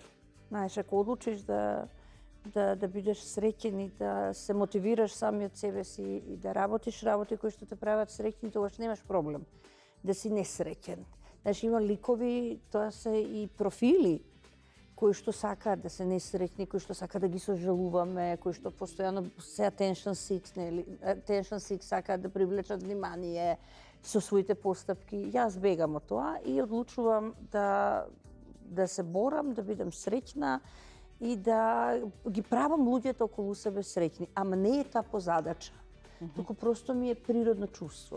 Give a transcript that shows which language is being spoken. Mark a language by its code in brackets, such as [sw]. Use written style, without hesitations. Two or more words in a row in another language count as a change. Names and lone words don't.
[mk] Знаеш, ако одлучиш да бидеш среќен и да се мотивираш сами од себе си и да работиш работи кои што те прават среќни, тогаш немаш проблем да си несреќен. Знаеш, има ликови, тоа се и профили кои што сакаат да се несреќни, кои што сакаат да ги сожалуваме, кои што постојано се [en] attention seeks, [mk] нели? [en] Attention seeks [mk] сакаат да привлечат внимание со своите постапки. Јас бегам од тоа и одлучувам да се борам, да бидам среќна и да ги правам луѓето околу себе среќни. Ама не е тоа позадача. Туку просто ми е природно чувство.